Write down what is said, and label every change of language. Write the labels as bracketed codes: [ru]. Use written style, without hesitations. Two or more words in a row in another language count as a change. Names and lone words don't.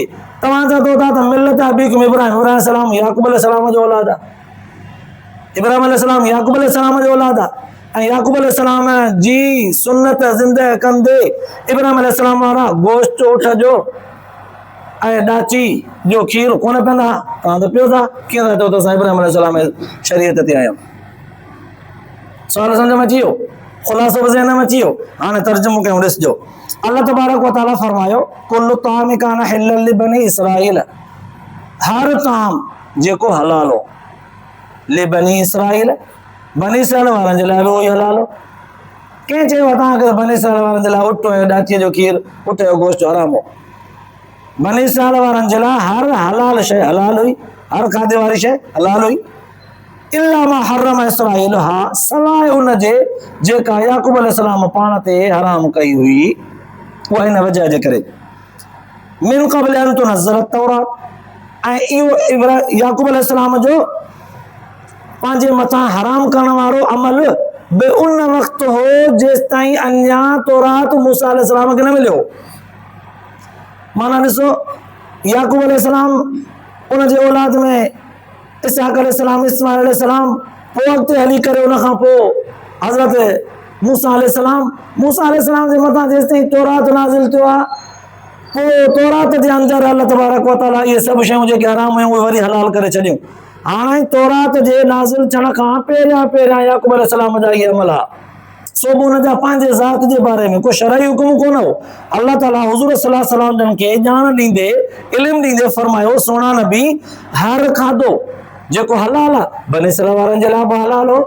[sd] तव्हां चओ था त [ar] ملة أبيكم إبراهيم [sd] अलैहिस्सलाम याकूब अलैहिस्सलाम जो औलाद आहे, इब्राहिम अलैहिस्सलाम याकूब अलैहिस्सलाम जो औलाद आहे, ऐं याकूब अलैहिस्सलाम जी सुन्नत ज़िंदह कंदे इब्राहिम अलैहिस्सलाम वारा गोश्त उठ जो ऐं ॾाची जो खीर कोन पीअंदा, तव्हां त पियो था, कीअं था चओ त असां इब्राहिम अलैहिस्सलाम शरीयत ते आहियूं? सुवाल सम्झ में अची वियो, ख़ुलासो ज़हन में अची वियो। हाणे तर्जुमो कयूं, ॾिसजो। [ar] الله تبارك وتعالى [sd] फरमायो, [ar] كل الطعام كان حلا لبني إسرائيل, [sd] हर ताम जेको हलाल हो लिबनी इसराईल, बनी इसराईल वारनि जे लाइ बि उहो ई हलाल हो। कंहिं चयो तव्हांखे बनी इसराईल वारनि जे लाइ उट ऐं ॾाचीअ जो खीर, उट जो गोश्त हराम हो? बनी इसराईल वारनि जे लाइ हर हलाल शइ हलाल हुई, हर खाधे वारी शइ हलाल हुई। [ar] إلا ما حرم إسرائيل, [sd] हा सवाइ उन जे जेका याकूब अलैहिस्सलाम पाण ते हराम कई हुई, उहा हिन वजह जे करे। [ar] من قبل أن تنزل التوراة, [sd] ऐं इहो याकूब अलैहिस्सलाम जो पंहिंजे मथां हराम करण वारो अमल बे उन वक़्तु हो जेसि ताईं अञा तौरात मूसा अलैहिस्सलाम खे न मिलियो। माना ॾिसो, याकूब अलैहिस्सलाम उन जे औलाद में इसहाक अलैहिस्सलाम, इस्माइल अलैहिस्सलाम, पोइ अॻिते हली करे उन खां पोइ हज़रत मूसा अलैहिस्सलाम जे मथां जेसि ताईं तौरात नाज़िल थियो आहे, पोइ तौरात जे अंदरि [ar] الله تبارك وتعالى [sd] इहे सभु शयूं जेके हराम हुयूं उहे वरी हलाल करे छॾियूं। हाणे तौरात जे नाज़िल थियण खां पहिरियां याकूब अलैहिस्सलाम जा इहे अमल हा, सो बि हुन जा पंहिंजे ज़ात जे बारे में को शरई हुकुम कोन हो। अल्लाह ताला हुज़ूर [ar] صلى الله عليه وسلم [sd] खे ॼाण ॾींदे, इल्मु ॾींदे फरमायो, सोना नबी हर खाधो जेको हलाल आहे बनी इसराईल वारनि जे लाइ बि हलाल हो।